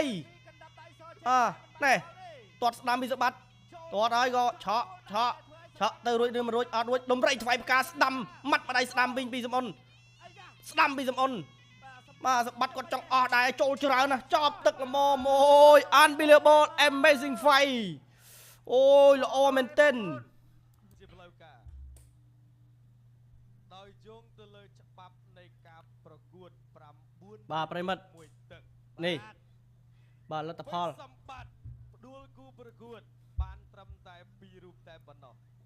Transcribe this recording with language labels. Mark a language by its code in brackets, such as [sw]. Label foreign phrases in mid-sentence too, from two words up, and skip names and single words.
[km] កណ្ដាប់ដៃសជ័យ ណែទាត់ស្ដាំពីសម្បត្តិទាត់ហើយក៏ឆក់ទៅរួចឬមិនរួចអត់រួចដុំរៃថ្វាយផ្កាស្ដាំម៉ាត់បដៃស្ដាំវិញពីសំអន អាយ៉ា ស្ដាំពីសំអន បាទសម្បត្តិ បាទសម្បត្តិគាត់ចង់អស់ដែរចូលច្រើនណាស់ចប់ទឹកល្មមអូយ [en] unbelievable amazing fight [km] អូយល្អមែនទែន ជាផ្លូវការដោយយោងទៅលើច្បាប់នៃការប្រកួត9 បាទប្រិមិត្ត មួយទឹក នេះបាទលទ្ធផល សម្បត្តិផ្ដួលគូប្រកួតបានត្រឹមតែ2រូបតែប៉ុណ្ណោះ